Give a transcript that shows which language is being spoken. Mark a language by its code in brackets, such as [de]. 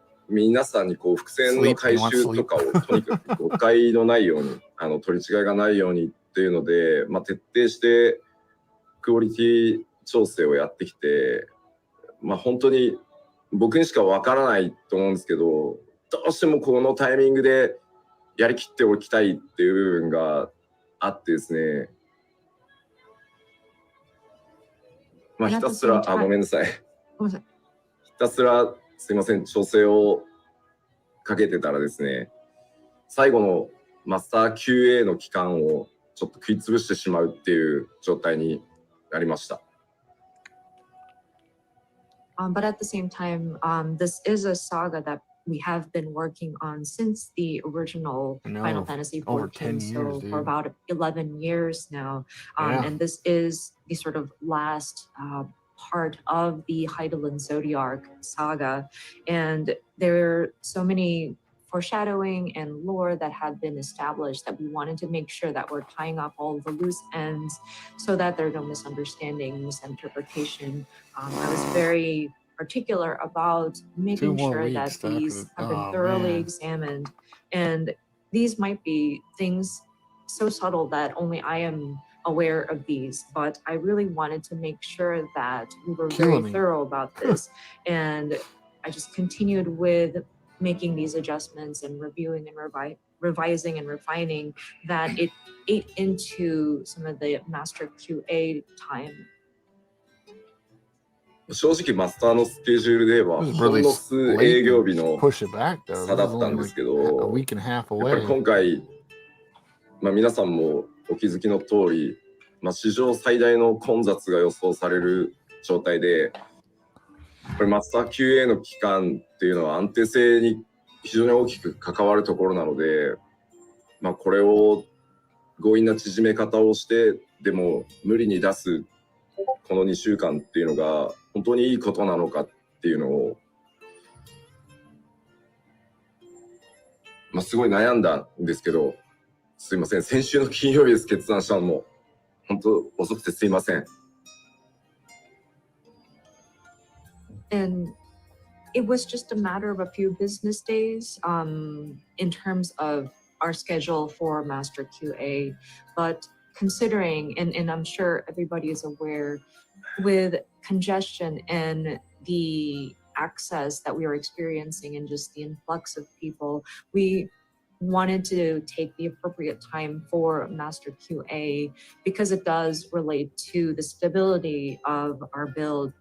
[ja] 皆さんにこう伏線の回収とかをとにかく誤解のないように取り違いがないようにっていうので、まあ、徹底してクオリティ調整をやってきて、まあ、本当に僕にしかわからないと思うんですけど、どうしてもこのタイミングでやりきっておきたいっていう部分があってですね、まあ、ひたすらごめんなさい。ひたすらすいません、調整をかけてたらですね、最後のマスター QA の期間をちょっと食いつぶしてしまうっていう状態になりました。 [en] But at the same time, this is a saga that we have been working on since the original Final Fantasy XIV, so for about 11 years now. And this is the sort of last part of the Heidelin Zodiac saga. And there are so many foreshadowing and lore that had been established that we wanted to make sure that we're tying up all the loose ends so that there are no misunderstanding, misinterpretation. I was very particular about making sure that these have been thoroughly examined. And these might be things so subtle that only I am aware of these, but I really wanted to make sure that we were very thorough about this. And I just continued with making these adjustments and reviewing and revising and refining that it ate into some of the master QA time. [ja] 正直マスターのスケジュールで言えばほんの数営業日の差だったんですけど、やっぱり今回、まあ、皆さんもお気づきの通り、まあ、史上最大の混雑が予想される状態で、やっぱりマスター QA の期間っていうのは安定性に非常に大きく関わるところなので、まあ、これを強引な縮め方をして、でも無理に出すこの2週間っていうのが本当にいいことなのかっていうのを、すごい悩んだんですけど、すいません。先週の金曜日です、決断したのも。本当遅くてすいません。 [en] And it was just a matter of a few business days in terms of our schedule for Master QA. But considering, and I'm sure everybody is aware, with congestion and the access that we are experiencing and just the influx of people, we wanted to take the appropriate time for Master QA because it does relate to the stability of our build.